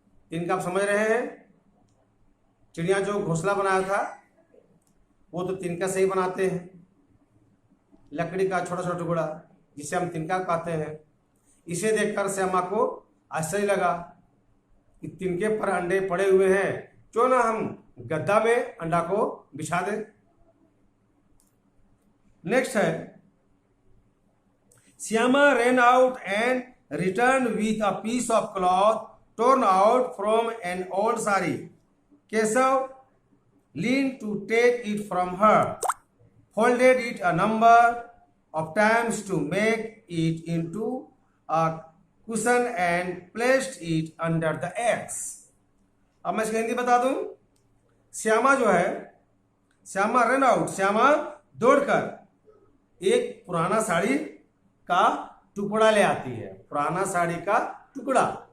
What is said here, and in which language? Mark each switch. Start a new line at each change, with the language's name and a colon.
Hindi: तिनका आप समझ रहे हैं, चिड़िया जो घोंसला बनाया था वो तो तिनका से ही बनाते हैं, लकड़ी का छोटा छोटा टुकड़ा जिसे हम तिनका कहते हैं। इसे देखकर श्यामा को आश्चर्य लगा कि तिनके पर अंडे पड़े हुए हैं, क्यों ना हम गद्दा में अंडा को बिछा दें। नेक्स्ट है,
English: Shyama ran out and returned with a piece of cloth torn out from an old sari. Keshav leaned to take it from her, folded it a number of times to make it into a cushion and placed it under the eggs.
Hindi: अब मैं इसकी हिंदी बता दूं। श्यामा जो है, Shyama
English: ran out,
Hindi: Shyama दौड़कर एक पुराना साड़ी का टुकड़ा ले आती है, पुराना साड़ी का टुकड़ा।